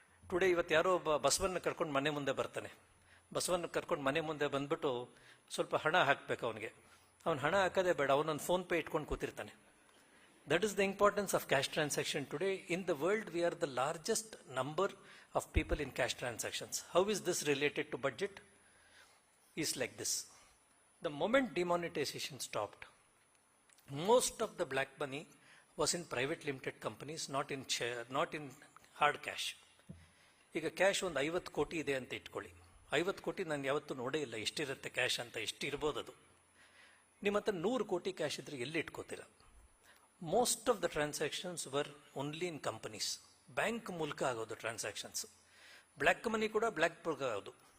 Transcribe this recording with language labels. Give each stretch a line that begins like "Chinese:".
Kannada: Today ಇವತ್ತು ಯಾರೋ ಒಬ್ಬ ಬಸವನ್ನ ಕರ್ಕೊಂಡು ಮನೆ ಮುಂದೆ ಬರ್ತಾನೆ. ಬಸವನ್ನ ಕರ್ಕೊಂಡು ಮನೆ ಮುಂದೆ ಬಂದ್ಬಿಟ್ಟು ಸ್ವಲ್ಪ ಹಣ ಹಾಕಬೇಕು ಅವನಿಗೆ. ಅವನು ಹಣ ಹಾಕೋದೇ ಬೇಡ, ಅವನೊಂದು ಫೋನ್ ಪೇ ಇಟ್ಕೊಂಡು ಕೂತಿರ್ತಾನೆ.
English: That is the importance of cash transaction today. In the world we are the largest number of people in cash transactions. How is this related to budget? Is like this. The moment demonetisation stopped, most of the black money was in private limited companies, not in hard cash.
Kannada: ಈಗ cash ಒಂದು 50 ಕೋಟಿ ಇದೆ ಅಂತ ಇಟ್ಕೊಳ್ಳಿ. 50 ಕೋಟಿ ನಾನು ಯಾವತ್ತೂ ನೋಡೇ ಇಲ್ಲ ಎಷ್ಟಿರುತ್ತೆ ಕ್ಯಾಶ್ ಅಂತ. ಎಷ್ಟಿರ್ಬೋದು ಅದು. ನಿಮ್ಮ ಹತ್ರ 100 ಕೋಟಿ ಕ್ಯಾಶ್ ಇದ್ರೆ ಎಲ್ಲಿ ಇಟ್ಕೋತೀರ?
English: Most of the transactions were only in companies.
Kannada: Bank ಮೂಲಕ ಆಗೋದು ಟ್ರಾನ್ಸಾಕ್ಷನ್ಸ್. ಬ್ಲ್ಯಾಕ್ ಮನಿ ಕೂಡ ಬ್ಲ್ಯಾಕ್ ಮೂಲಕ ಆಗೋದು.